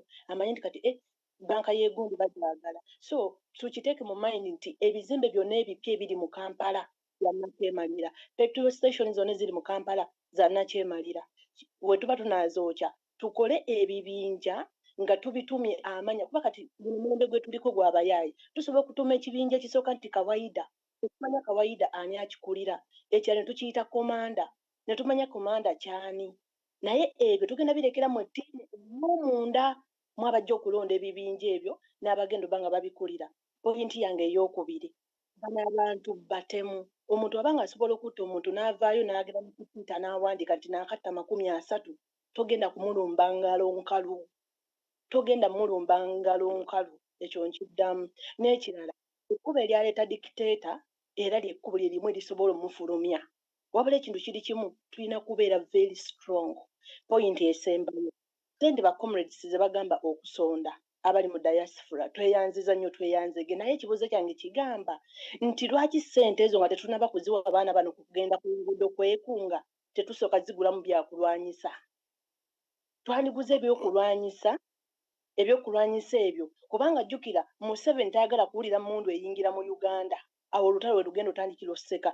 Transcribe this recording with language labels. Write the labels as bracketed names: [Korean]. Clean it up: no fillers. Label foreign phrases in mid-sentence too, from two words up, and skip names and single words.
[Ganda] Amanyi nti kati banka y'egundi bagyagala. So tukiteeke mu mind nti ebizimbe byonna ebipya ebiri mu Kampala bya Nakyemalira. Petrol station zonna eziri mu Kampala za Nakyemalira. Bwe tuba tunaazookya tukole ebibinja nga tubitumye amanya kuba kati guno mulembe gwe tuliko gw'abayaayi tusobola okutuma ekibinja ekisooka nti kawaida tetumanya kawaida ani akikulira ekirala ne tukiyita komanda ne tumanya komanda kyani naye ebyo tugenda birekera mu ttiimu omunda mu abajja okulonda ebibinja ebyo n'abagenda oba nga babikulira. Poyinti yange ey'okubiri bano abantu batemu. Omuntu aba ng'asobola okutta omuntu n'avaayo n'agenda mu kutuuta n'awandiika nti naakatta 30 togenda kumulumba ngalo nkalu. Togenda mulumba ngalo nkalu. Ekyo nkiddamu. N'ekirala ekkubo eryaleeta dictator era ly'ekkubo lye limu erisobola omufulumya. Wabula ekintu kiri kimu tulina kubeera [English] very strong. [Ganda] Point esembayo. Ssente ba comrades ze bagamba okusonda abali mu diaspora tweyanziza nnyo tweyanzege naye ekibuuzo kyange kigamba nti lwaki ssente ezo nga tetunaba kuziwa abaana bano kugenda ku nguudo kwekunga tetusooka zigulamu byakulwanyisa. Twandiguze ebyokulwanyisa ebyo kubanga jjukira Museveni tayagala kuwulira mmundu eyingira mu Uganda awo olutalo lwe lugenda otandikira oseka.